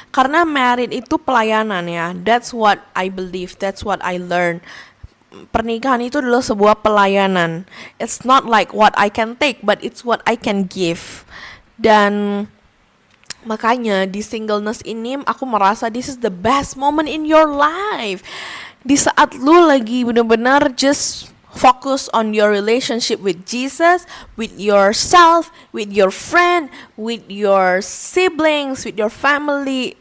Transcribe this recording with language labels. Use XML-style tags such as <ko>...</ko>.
<id>Karena married itu pelayanan ya.</id> <en>That's what I believe, that's what I learned.</en> <id>Pernikahan itu adalah sebuah pelayanan.</id> <en>It's not like what I can take, but it's what I can give.</en> <id>Dan makanya di singleness ini aku merasa</id> <en>this is the best moment in your life.</en> <id>Di saat lu lagi benar-benar</id> <en>just focus on your relationship with Jesus, with yourself, with your friend, with your siblings, with your family.</en>